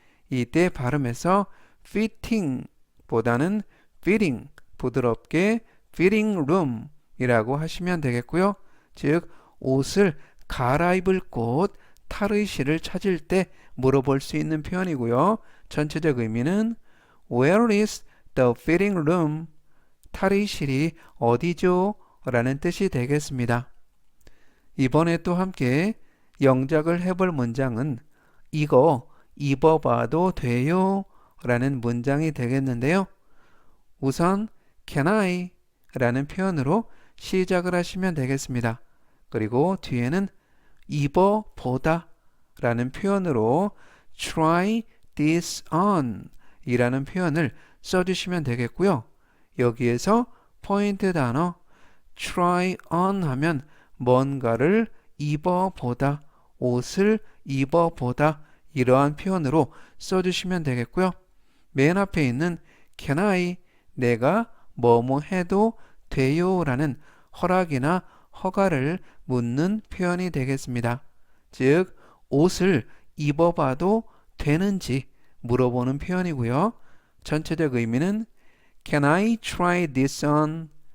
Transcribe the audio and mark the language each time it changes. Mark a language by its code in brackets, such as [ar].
[ko] 이때 발음에서 fitting 보다는 fitting 부드럽게 fitting room 이라고 하시면 되겠고요. 즉 옷을 갈아입을 곳 탈의실을 찾을 때 물어볼 수 있는 표현이고요. 전체적 의미는 [en] Where is the fitting room? [ko] 탈의실이 어디죠? 라는 뜻이 되겠습니다. 이번에 또 함께 영작을 해볼 문장은 이거 입어봐도 돼요? 라는 문장이 되겠는데요. 우선 [en] Can I? [ko] 라는 표현으로 시작을 하시면 되겠습니다. 그리고 뒤에는 입어보다 라는 표현으로 [en] try this on [ko] 이라는 표현을 써주시면 되겠고요. 여기에서 포인트 단어 try on 하면 뭔가를 입어보다, 옷을 입어보다 이러한 표현으로 써주시면 되겠고요. 맨 앞에 있는 [en] can I, [ko] 내가 뭐뭐 해도 돼요 라는 허락이나 허가를 묻는 표현이 되겠습니다. 즉 옷을 입어봐도 되는지 물어보는 표현이고요. 전체적 의미는 [en] Can I try this on?